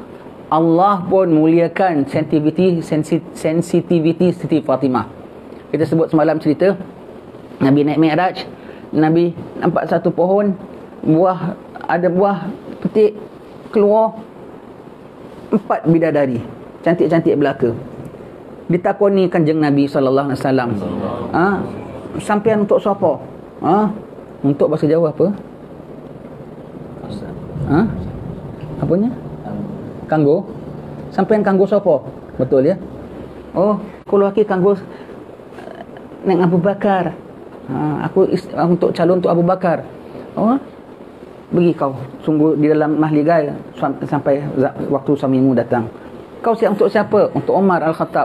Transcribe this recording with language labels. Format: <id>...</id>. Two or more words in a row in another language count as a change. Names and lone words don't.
<ms>Allah pun muliakan sensitivity Siti Fatimah. Kita sebut semalam cerita Nabi naik Mi'raj. Nabi nampak satu pohon, ada buah petik keluar, 4 bidadari cantik-cantik belaka.</ms> <jv>Ditakoni kanjeng Nabi</jv> <ar>صلى الله عليه وسلم,</ar> <jv>sampean</jv> <ms>untuk siapa? Untuk bahasa Jawa apa? Apanya? Kanggo.</ms> <jv>Sampean kanggo</jv> <ms>siapa? Betul ya? Oh, kalau laki kanggo Nek Abu Bakar. Aku untuk calon untuk Abu Bakar. Bagi kau sungguh di dalam mahligai sampai waktu suamimu datang. Kau siap untuk siapa? Untuk Umar Al-Khattab.</ms>